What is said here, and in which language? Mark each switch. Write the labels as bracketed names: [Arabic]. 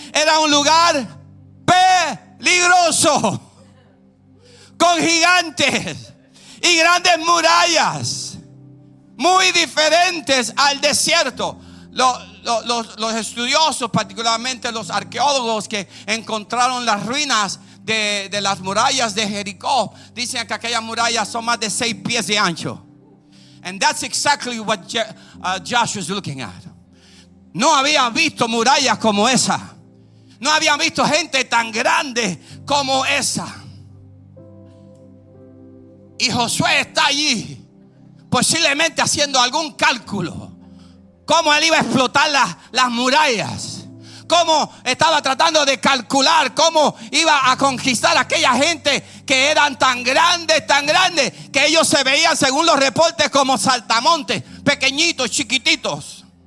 [Spanish] Era un lugar peligroso, con gigantes y grandes murallas, muy diferentes al desierto. Los estudiosos, particularmente los arqueólogos que encontraron las ruinas de las murallas de Jericó, dicen que aquellas murallas son más de 6 pies de ancho. [English] And that's exactly what Joshua is looking at. [Spanish] No había visto murallas como esa. No habían visto gente tan grande como esa. Y Josué está allí, posiblemente haciendo algún cálculo. Cómo él iba a explotar las murallas. Cómo estaba tratando de calcular cómo iba a conquistar a aquella gente que eran tan grandes, que ellos se veían, según los reportes, como saltamontes, pequeñitos, chiquititos.